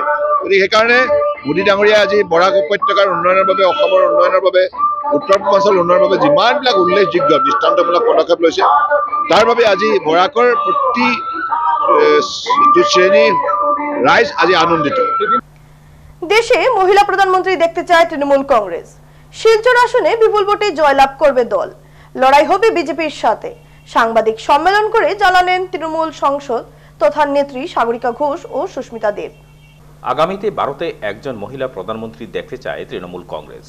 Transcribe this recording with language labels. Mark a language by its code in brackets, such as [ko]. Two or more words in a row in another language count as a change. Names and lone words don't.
[as] গতিকে সেইকাৰণে মোদী ডাঙৰীয়াই আজি বৰাক উপত্যকাৰ উন্নয়নৰ বাবে, অসমৰ উন্নয়নৰ বাবে, উত্তৰ পূৰ্বাঞ্চল উন্নয়নৰ বাবে যিমানবিলাক উল্লেখযোগ্য দৃষ্টান্তমূলক পদক্ষেপ লৈছে, তাৰ বাবে আজি বৰাকৰ প্ৰতি শ্ৰেণী রাইজ আজি আনন্দিত। [bn] দেশে মহিলা প্রধানমন্ত্রী দেখতে চায় তৃণমূল কংগ্রেস। শিলচর আসনে বিপুল ভোটে জয়লাভ করবে দল। লড়াই হবে বিজেপির সাথে। সাংবাদিক সম্মেলন করে জানালেন তৃণমূল সংসদ তথা নেত্রী সাগরিকা ঘোষ ও সুস্মিতা দেব। আগামীতে ভারতে একজন মহিলা প্রধানমন্ত্রী দেখতে চায় তৃণমূল কংগ্রেস।